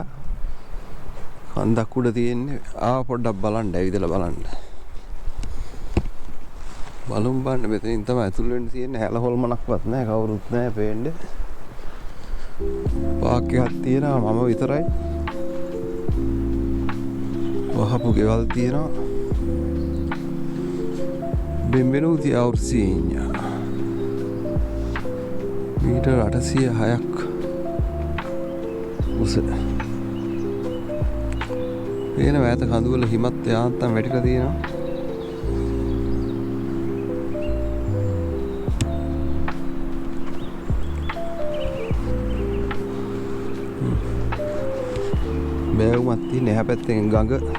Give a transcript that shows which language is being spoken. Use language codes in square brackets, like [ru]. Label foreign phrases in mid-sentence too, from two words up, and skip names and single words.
[si] කන්දක් උඩ තියෙන්නේ. පොඩ්ඩක් බලන්න ඇවිදලා බලන්න. බලමු බලන්න මෙතනින් තමයි ඇතුල් වෙන්න තියෙන්නේ. හැල හොල්මනක්වත් නැහැ. කවුරුත් නැහැ පේන්නේ. පාක් එකක් තියෙනවා මම විතරයි. වහපු ගෙවල් තියෙනවා. [it] Benvenuti a Orsigna. [si] මීටර් 806ක් උස. පේන වැත කඳුවල හිමත් යාන්තම් වැටිලා තියෙනවා. බෑවුමක් තියෙන එහා පැත්තෙන් ගඟ.